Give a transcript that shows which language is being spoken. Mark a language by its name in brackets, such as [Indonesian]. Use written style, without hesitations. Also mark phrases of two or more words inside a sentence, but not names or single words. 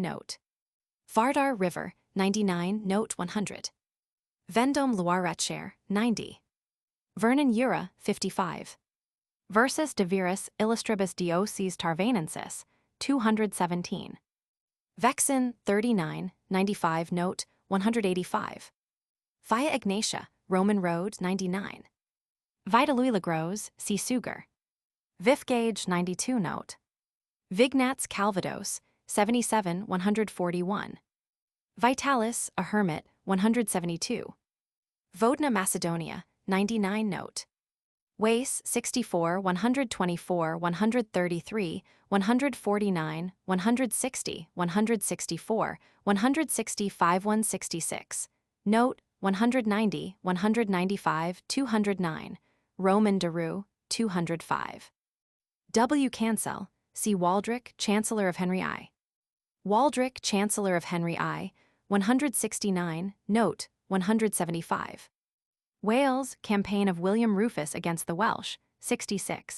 [English] Note. Vardar River, 99. Note 100. Vendôme Loire-Etcher, 90. Vernon Jura, 55. Versus de Viris Illustribus Dioces Tarvanensis, 217. Vexin, 39, 95. Note 185. Via Ignatia, Roman Road, 99. Vitalouis-le-Gros, see Suger. Vifgage, 92. Note. Vignats Calvados, 77, 141. Vitalis, a hermit, 172. Vodna, Macedonia, 99. Note. Wace, 64, 124, 133, 149, 160, 164, 165, 166. Note 190, 195, 209. Roman de Rue, 205. W. Cancel, see Waldrick, Chancellor of Henry I. Waldrick, Chancellor of Henry I, 169. Note 175. Wales, Campaign of William Rufus against the Welsh, 66.